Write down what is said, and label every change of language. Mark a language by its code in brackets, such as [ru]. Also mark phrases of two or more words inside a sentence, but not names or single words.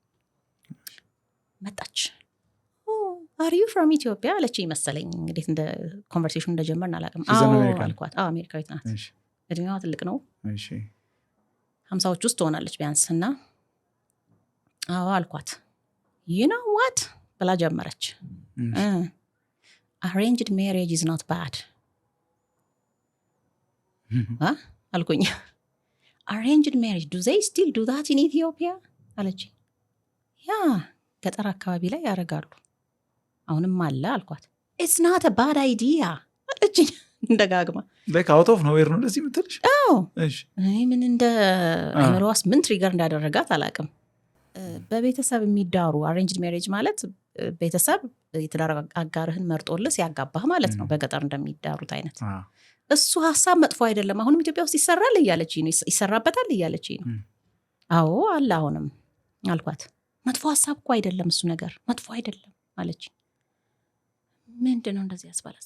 [am] መጣች። [en] are you from Ethiopia [am] አለችኝ መሰለኝ። እንዴት እንደ ኮንቨርሴሽን እንደጀመርን አላውቅም። አልኳት አሜሪካዊት ናት። እድሜዋ ትልቅ ነው፣ 50ዎች ውስጥ ትሆናለች ቢያንስ። እና አልኳት [en] you know what [am] ብላ ጀመረች። [en] arranged marriage is not bad [am] አልኩኝ። [en] arranged marriage do they still do that in Ethiopia [am] አለች። ያ ገጠር አካባቢ ላይ ያደርጋሉ አሁንም አለ አልኳት። [en] it's not a bad idea [am] አለችኝ እንደጋግማ። [en] like out of nowhere [am] ነው እንደዚህ የምትልሽ? እሺ እኔ ምን እንደ አይምሮዋስ ምን ትሪገር እንዳደረጋት አላውቅም። በቤተሰብ የሚዳሩ [en] arranged marriage [am] ማለት ቤተሰብ የትዳር አጋርህን መርጦልህ ሲያጋባህ ማለት ነው፣ በገጠር እንደሚዳሩት አይነት። እሱ ሀሳብ መጥፎ አይደለም፣ አሁንም ኢትዮጵያ ውስጥ ይሰራል እያለች ነው፣ ይሰራበታል እያለች ነው። አዎ አለ አሁንም አልኳት። መጥፎ ሀሳብ እኮ አይደለም እሱ ነገር መጥፎ አይደለም አለች። ምንድን ነው እንደዚህ ያስባላል?